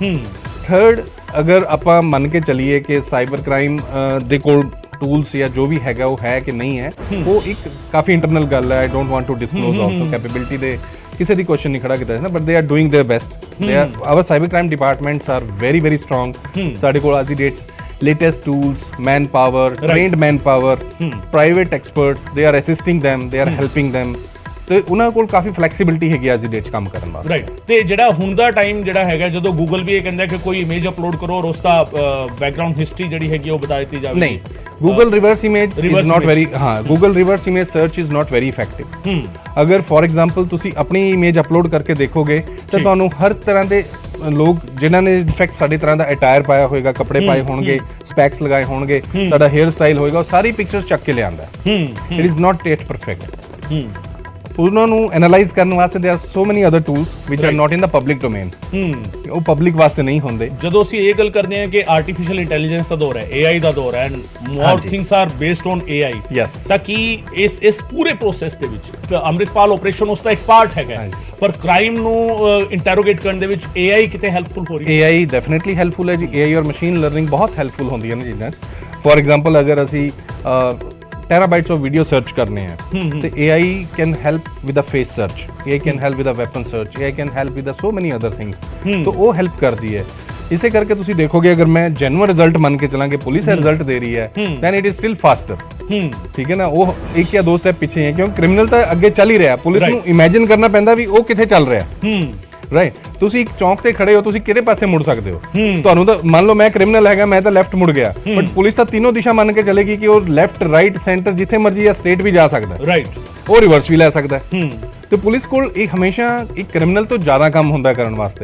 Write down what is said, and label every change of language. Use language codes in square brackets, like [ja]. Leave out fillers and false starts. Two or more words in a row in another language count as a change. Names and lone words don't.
[pa] ਥਰਡ, ਅਗਰ ਆਪਾਂ ਮੰਨ ਕੇ ਚੱਲੀਏ ਕਿ [en] cyber crime [pa] ਦੇ ਕੋਲ ਟੂਲਸ ਜਾਂ ਜੋ ਵੀ ਹੈਗਾ ਉਹ ਹੈ ਕਿ ਨਹੀਂ ਹੈ, ਉਹ ਇੱਕ ਕਾਫੀ ਇੰਟਰਨਲ ਗੱਲ ਹੈ। [en] I don't want to disclose also capability [pa] ਦੇ ਕਿਸੇ ਦੀ ਕੁਐਸਚਨ ਨਹੀਂ ਖੜਾ ਕੀਤਾ ਹੈ ਨਾ, [en] but they are doing their best. they are our cyber crime departments are very very strong. [pa] ਸਾਡੇ ਕੋਲ ਅੱਜ ਦੀ ਡੇਟ [en] latest tools, manpower, trained manpower, private experts, they are assisting them, they are helping them. [pa] ਤੇ ਉਹਨਾਂ ਕੋਲ ਕਾਫੀ ਫਲੈਕਸੀਬਿਲਿਟੀ ਹੈਗੀ ਅੱਜ ਦੀ ਡੇਟ 'ਚ ਕੰਮ ਕਰਨ ਵਾਸਤੇ। ਰਾਈਟ, ਤੇ ਜਿਹੜਾ ਹੁਣ ਦਾ ਟਾਈਮ ਜਿਹੜਾ ਹੈਗਾ ਜਦੋਂ ਗੂਗਲ ਵੀ ਇਹ ਕਹਿੰਦਾ ਕਿ ਕੋਈ ਇਮੇਜ ਅਪਲੋਡ ਕਰੋ ਔਰ ਉਸ ਦਾ ਬੈਕਗ੍ਰਾਉਂਡ ਹਿਸਟਰੀ ਜਿਹੜੀ ਹੈਗੀ ਉਹ ਬਤਾ ਦਿੱਤੀ ਜਾਵੇ। [en] ਨਹੀਂ, Google reverse image is not very, ਹਾਂ, Google reverse image search is not very effective। [pa] ਅਗਰ [en] for example [pa] ਤੁਸੀਂ ਆਪਣੀ ਇਮੇਜ ਅਪਲੋਡ ਕਰਕੇ ਦੇਖੋਗੇ ਤਾਂ ਤੁਹਾਨੂੰ ਹਰ ਤਰ੍ਹਾਂ ਦੇ ਲੋਕ ਜਿਨ੍ਹਾਂ ਨੇ ਇਨਫੈਕਟ ਸਾਡੇ ਤਰ੍ਹਾਂ ਦਾ ਅਟਾਇਰ ਪਾਇਆ ਹੋਏਗਾ, ਕੱਪੜੇ ਪਾਏ ਹੋਣਗੇ, ਸਪੈਕਸ ਲਗਾਏ ਹੋਣਗੇ, ਸਾਡਾ ਹੇਅਰ ਸਟਾਈਲ ਹੋਏਗਾ, ਉਹ ਸਾਰੀ ਪਿਕਚਰਸ ਚੱਕ ਕੇ ਲਿਆਂਦਾ। [en] it is not yet perfect. [pa] ਉਹਨਾਂ ਨੂੰ ਐਨਾਲਾਈਜ਼ ਕਰਨ ਵਾਸਤੇ [en] there are so many other tools which are not in the public domain. [pa] ਉਹ ਪਬਲਿਕ ਵਾਸਤੇ ਨਹੀਂ ਹੁੰਦੇ। ਜਦੋਂ ਅਸੀਂ ਇਹ ਗੱਲ ਕਰਦੇ ਹਾਂ ਕਿ [en] artificial intelligence [pa] ਦਾ ਦੌਰ ਹੈ, AI ਦਾ ਦੌਰ ਹੈ, [en] and more things are based on AI, [pa] ਤਾਂ ਕਿ ਇਸ ਪੂਰੇ ਪ੍ਰੋਸੈਸ ਦੇ ਵਿੱਚ ਅੰਮ੍ਰਿਤਪਾਲ ਆਪਰੇਸ਼ਨ ਉਸ ਦਾ ਇੱਕ ਪਾਰਟ ਹੈਗਾ, ਪਰ ਕ੍ਰਾਈਮ ਨੂੰ ਇੰਟਰੋਗੇਟ ਕਰਨ ਦੇ ਵਿੱਚ AI ਕਿਤੇ ਹੈਲਪਫੁਲ ਹੋ ਰਹੀ ਹੈ? AI ਡੈਫੀਨਿਟਲੀ ਹੈਲਪਫੁਲ ਹੈ ਜੀ। AI ਔਰ [en] machine learning [pa] ਬਹੁਤ ਹੈਲਪਫੁਲ ਹੁੰਦੀਆਂ ਨੇ ਚੀਜ਼ਾਂ 'ਚ। [en] for example, [pa] ਅਗਰ ਅਸੀਂ [en] terabytes of video search [hi] करने हैं तो [en] AI can help with the face search, AI can help with the weapon search, AI can help with the so many other things। [hi] तो वो help करती है। इसे करके तुसी देखोगे अगर मैं [en] genuine result [hi] मान के चला कि पुलिस रिजल्ट दे रही है, [en] then it is still faster। [hi] ठीक है ना, वो एक या 2 स्टेप पीछे है क्योंकि क्रिमिनल तो अगे चल ही रहा है, पुलिस [pa] ਨੂੰ ਇਮੇਜਿਨ ਕਰਨਾ ਪੈਂਦਾ ਵੀ ਉਹ ਕਿੱਥੇ ਚੱਲ ਰਿਹਾ। ਰਾਈਟ, ਤੁਸੀਂ ਇੱਕ ਚੌਂਕ ਤੇ ਖੜੇ ਹੋ, ਤੁਸੀਂ ਕਿਹੜੇ ਪਾਸੇ ਮੁੜ ਸਕਦੇ ਹੋ? ਤੁਹਾਨੂੰ ਤਾਂ ਮੰਨ ਲਓ ਮੈਂ ਕ੍ਰਿਮੀਨਲ ਹੈਗਾ, ਮੈਂ ਤਾਂ ਲੈਫਟ ਮੁੜ ਗਿਆ, ਬਟ ਪੁਲਿਸ ਤਾਂ ਤਿੰਨੋਂ ਦਿਸ਼ਾ ਮੰਨ ਕੇ ਚੱਲੇਗੀ ਕਿ ਉਹ [en] left, right, center, [pa] ਜਿੱਥੇ ਮਰਜ਼ੀ ਜਾਂ ਸਟ੍ਰੇਟ ਵੀ ਜਾ ਸਕਦਾ। ਰਾਈਟ, ਉਹ ਰਿਵਰਸ ਵੀ ਲੈ ਸਕਦਾ। ਤੇ ਪੁਲਿਸ ਕੋਲ ਇਹ ਹਮੇਸ਼ਾ ਇੱਕ ਕ੍ਰਿਮੀਨਲ ਤੋਂ ਜ਼ਿਆਦਾ ਕੰਮ ਹੁੰਦਾ ਕਰਨ ਵਾਸਤੇ।